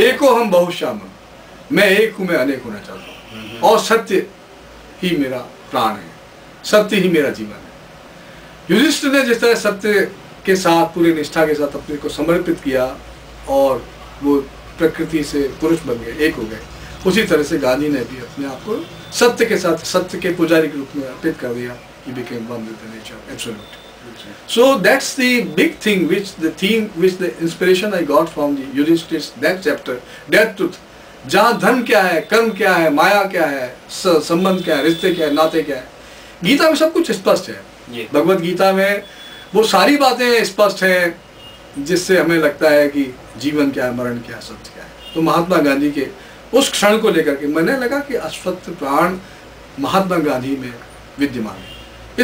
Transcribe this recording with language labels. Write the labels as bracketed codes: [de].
[sa] एको हम बहुश्याम, [hi] मैं एक हूँ, मैं अनेक होना चाहता हूँ, और सत्य ही मेरा प्राण है, सत्य ही मेरा जीवन है। युधिष्ठिर ने जिस तरह सत्य के साथ, पूरी निष्ठा के साथ अपने को समर्पित किया और वो प्रकृति से पुरुष बन गए, एक हो गए, उसी तरह से गांधी ने भी अपने आप को सत्य के साथ, सत्य के पुजारी के रूप में अर्पित कर दिया। [en] He became one with the nature, absolute. So that's the big thing, which the theme, which the inspiration I got from the Yudhishthir's that chapter, that truth. [hi] जहाँ धर्म क्या है, कर्म क्या है, माया क्या है, संबंध क्या है, रिश्ते क्या है, नाते क्या है, गीता में सब कुछ स्पष्ट है। भगवत गीता में वो सारी बातें स्पष्ट हैं जिससे हमें लगता है कि जीवन क्या है, मरण क्या है, सत्य क्या है। तो महात्मा गांधी के उस क्षण को लेकर के मैंने लगा कि अश्वत्थ प्राण महात्मा गांधी में विद्यमान है।